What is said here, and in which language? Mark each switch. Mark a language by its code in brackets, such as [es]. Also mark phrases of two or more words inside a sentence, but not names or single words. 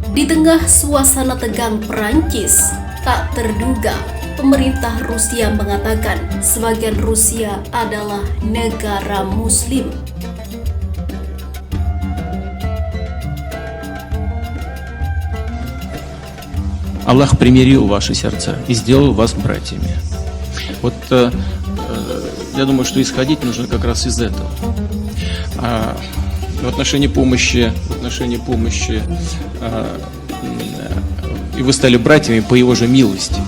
[id] tengah suasana tegang Perancis, tak terduga pemerintah Rusia mengatakan sebagian Rusia adalah negara Muslim. [ru] Аллах примирил ваши сердца и сделал вас братьями. Вот я думаю, что исходить нужно как раз из этого. В отношении помощи, и вы стали братьями по его же милости.